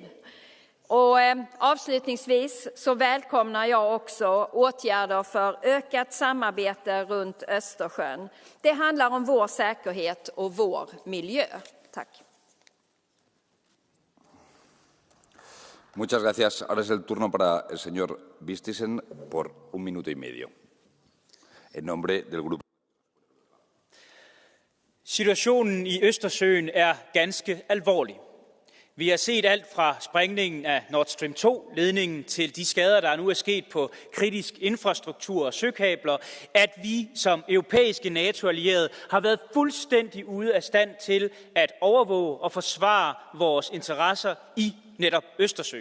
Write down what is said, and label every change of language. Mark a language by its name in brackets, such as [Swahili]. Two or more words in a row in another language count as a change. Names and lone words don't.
[Swedish] Och avslutningsvis så välkomnar jag också åtgärder för ökat samarbete runt Östersjön. Det handlar om vår säkerhet och vår miljö. Tack. [Spanish] Muchas gracias. Ahora es el turno para el señor Vistisen por 1 minuto y medio. En nombre del grupo. [Danish] Situationen i Østersøen ganske alvorlig. Vi har set alt fra sprængningen af Nord Stream 2-ledningen til de skader, der nu er sket på kritisk infrastruktur og søkabler, at vi som europæiske NATO-allierede har været fuldstændig ude af stand til at overvåge og forsvare vores interesser i netop Østersøen.